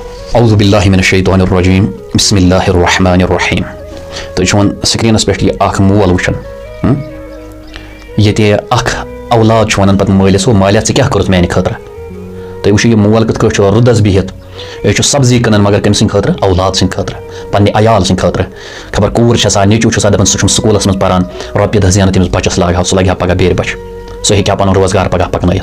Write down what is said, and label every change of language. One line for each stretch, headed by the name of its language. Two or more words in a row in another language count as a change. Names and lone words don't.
Arabic: اعوذ باللہ من الشیطان الرجیم بسم اللہ الرحمن الرحیم.
Kashmiri: تُہۍ چھِو سکریٖنَس پٮ۪ٹھ یہِ اکھ مول وٕچھان ییٚتہِ اکھ اولاد چھُ وَنان پَتہٕ مٲلِس او مالیا ژےٚ کیٛاہ کوٚرُتھ میٛانہِ خٲطرٕ. تُہۍ وٕچھِو یہِ مول کِتھ کٲٹھۍ چھُ رُدَس بِہِتھ یہِ چھُ سبزی کٕنان مگر کٔمۍ سٕنٛدِ خٲطرٕ اولاد سٕنٛدِ خٲطرٕ پنٛنہِ عیال سٕنٛدِ خٲطرٕ. خبر کوٗر چھِ آسان نیٚچوٗ چھُ آسان دَپان سُہ چھُم سکوٗلَس منٛز پَران رۄپیہِ دَہ زینان تٔمِس بَچَس لاگہٕ ہا سُہ لَگہِ ہا پَگاہ بیرِ بَچہِ سُہ ہیٚکہِ ہا پَنُن روزگار پَگاہ پَکنٲیِتھ.